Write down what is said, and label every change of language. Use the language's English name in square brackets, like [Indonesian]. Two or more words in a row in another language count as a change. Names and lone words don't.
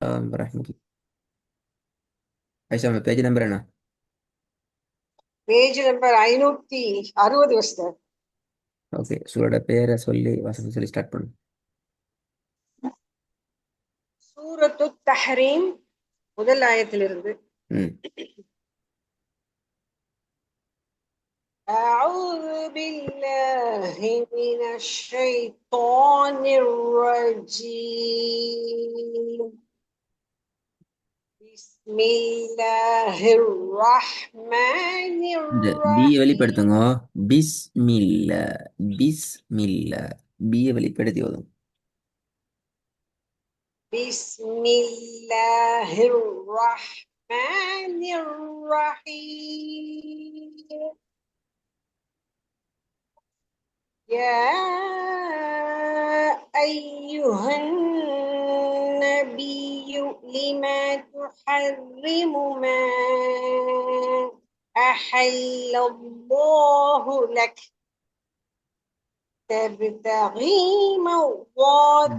[Tamil] வரஹ்மத்துல்லாஹி. ஐஷா [English] page number [Tamil] என்ன? [English] page number [Tamil] 560 வச்சுட்டார். ஓகே, சூரோட பேரை சொல்லி வசனம் சொல்லி ஸ்டார்ட் பண்ணு. சூரத்து தஹ்ரீம் முதல் ஆயத்திலிருந்து. ம். [Arabic] أعوذ بالله من الشيطان الرجيم. بسم الله الرحمن [Tamil] இந்த பியை [Arabic] الرحيم. [Tamil] வெளிப்படுத்துங்க. பிஸ்மில்லா. பிஸ்மில்லா. பியை வெளிப்படுத்தி ஓதும். [Arabic] بسم الله الرحمن الرحيم. يا أيها النبي لما تحرم ما أحل الله لك تبتغي مرضات